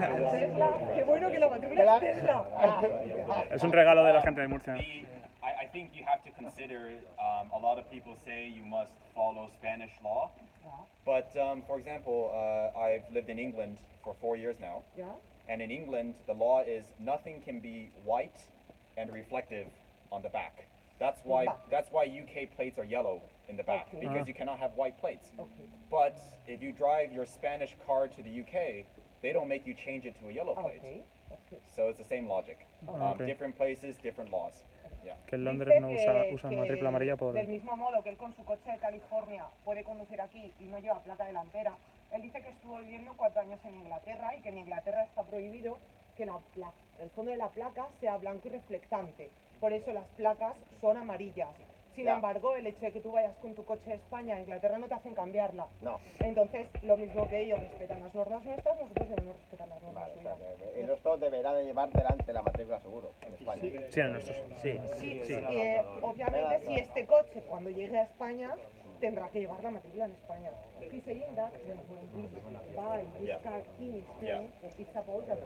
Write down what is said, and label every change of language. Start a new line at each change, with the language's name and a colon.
Spanish: Tesla, qué bueno que la matrícula es Tesla. Es un regalo de la gente de Murcia.
English: I think you have to consider, a lot of people say you must follow Spanish law. But for example, I've lived in England for 4 years now. Yeah. And in England, the law is nothing can be white and reflective on the back. That's why UK plates are yellow in the back, because you cannot have white plates. But if you drive your Spanish car to the UK, they don't make you change it to a yellow plate. So it's the same logic. Different places, different laws. Yeah.
Spanish: Que en Londres no usan matrícula amarilla por... Del mismo modo que él con su coche de California puede conducir aquí y no lleva placa delantera, él dice que estuvo viviendo 4 años en Inglaterra y que en Inglaterra está prohibido que el fondo de la placa sea blanco y reflectante. Por eso las placas son amarillas. Sin embargo, el hecho de que tú vayas con tu coche de España a Inglaterra no te hacen cambiarla. No. Entonces, lo mismo que ellos respetan las normas nuestras, nosotros debemos respetar las normas suyas. El nuestro deberá de llevar delante la matrícula seguro en España. Sí, en nuestros. Sí. Obviamente, si este coche cuando llegue a España tendrá que llevar la matrícula en España.
English: He's saying that when we buy this car in Spain, it's about